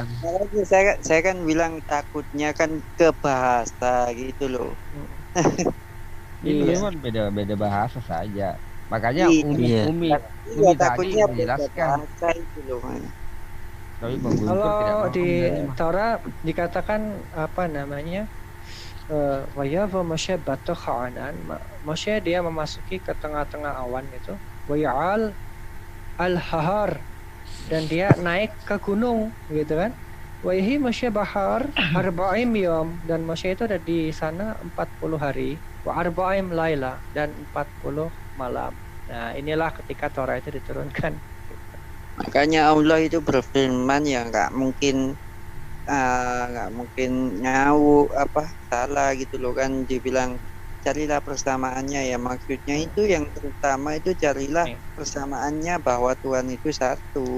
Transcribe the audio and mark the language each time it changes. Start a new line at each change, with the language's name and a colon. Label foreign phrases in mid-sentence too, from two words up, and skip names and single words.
Indonesian: makanya saya kan bilang takutnya kan ke bahasa gitu loh. Itu Iya. memang beda bahasa saja. Makanya Iya. Umi Iya, tadi takutnya beda menjelaskan. bahasa itu loh. Tapi Bang Guntur tidak Kalau mau di menerima. Torah dikatakan apa namanya?
Hebrew: ויבא משה בתוך הענן.
Indonesian: Moshe dia memasuki ke tengah-tengah awan itu.
Hebrew: ויעל אל-ההר,
Indonesian: dan dia naik ke gunung gitu kan.
Hebrew: ויהי משה בהר ארבעים יום,
Indonesian: dan Moshe itu ada di sana 40 hari.
Hebrew: וארבעים לילה,
Indonesian: dan 40 malam. Nah, inilah ketika Torah itu diturunkan. Makanya Allah itu berfirman ya nggak mungkin nyawu salah gitu loh kan, dibilang carilah persamaannya ya, maksudnya itu yang terutama itu carilah persamaannya bahwa Tuhan itu satu.